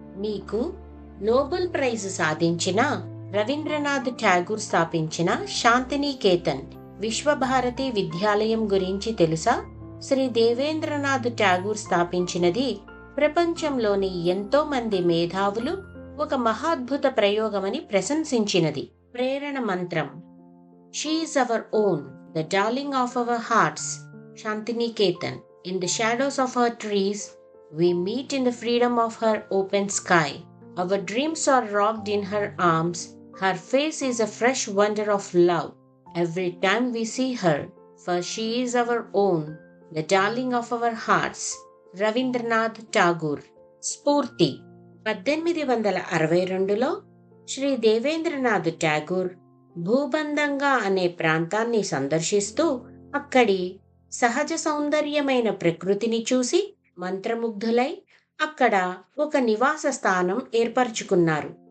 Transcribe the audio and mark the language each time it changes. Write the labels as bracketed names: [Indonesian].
[Telugu] మీకు Nobel prize సాధించిన రవీంద్రనాథ్ ఠాగూర్ స్థాపించిన శాంతినికేతన్ విశ్వభారతి విద్యాలయం గురించి తెలుసా? శ్రీ దేవేంద్రనాథ్ ఠాగూర్ స్థాపించినది ప్రపంచంలోని ఎంతో మంది మేధావులు ఒక మహాద్భుత ప్రయోగమని ప్రశంసించినది. ప్రేరణ మంత్రం [English] She is our own, the darling of our hearts, Shantiniketan. In the shadows of her trees, we meet in the freedom of her open sky. Our dreams are rocked in her arms. Her face is a fresh wonder of love every time we see her, for she is our own, the darling of our hearts. [Telugu] Rabindranath Tagore. స్ఫూర్తి. 1862లో శ్రీ దేవేంద్రనాథ్ ఠాగూర్ భూబందంగా అనే ప్రాంతాన్ని సందర్శిస్తూ అక్కడి సహజ సౌందర్యమైన ప్రకృతిని చూసి మంత్రముగ్ధులై అక్కడ ఒక నివాస స్థానం ఏర్పరచుకున్నారు.